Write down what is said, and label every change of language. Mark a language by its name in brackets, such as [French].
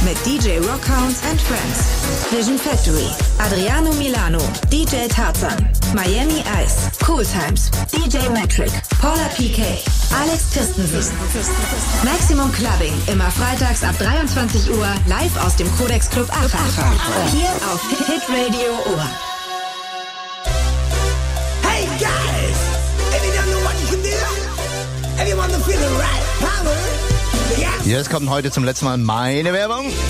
[German] mit DJ Rockhounds and Friends, Vision Factory, Adriano Milano, DJ Tarzan, Miami Ice, Cool Times, DJ Metric, Paula PK, Alex Christensen. Maximum Clubbing, immer freitags ab 23 Uhr, live aus dem Codex Club Aachen. Hier auf Hit Radio Ohr. [English] Hey guys, if you don't know what you can do, if you want to feel the right power, [German] jetzt kommt heute zum letzten Mal meine Werbung.